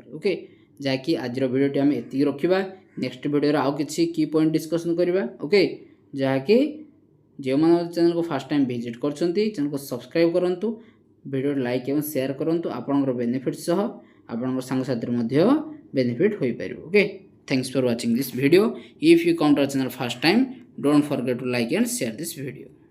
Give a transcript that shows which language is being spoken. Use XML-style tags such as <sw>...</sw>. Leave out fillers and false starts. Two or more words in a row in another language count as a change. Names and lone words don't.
<or>ଓକେ, ଯାହାକି ଆଜିର ଭିଡ଼ିଓଟି ଆମେ ଏତିକି ରଖିବା। ନେକ୍ସଟ ଭିଡ଼ିଓରେ ଆଉ କିଛି</or> <en>key point discussion</en> <or>କରିବା। ଓକେ, ଯାହାକି ଯେଉଁମାନେ ଚ୍ୟାନେଲକୁ</or> <en>first time visit</en> <or>କରୁଛନ୍ତି ଚ୍ୟାନେଲକୁ ସବସ୍କ୍ରାଇବ୍ କରନ୍ତୁ, ଭିଡ଼ିଓ ଲାଇକ୍ ଏବଂ ସେୟାର କରନ୍ତୁ, ଆପଣଙ୍କର ବେନିଫିଟ୍ ସହ ଆପଣଙ୍କର ସାଙ୍ଗସାଥିରେ ମଧ୍ୟ ବେନିଫିଟ୍ ହୋଇପାରିବ। ଓକେ,</or> <en>thanks for watching this video. If you come to our channel first time, don't forget to like and share this video.</en>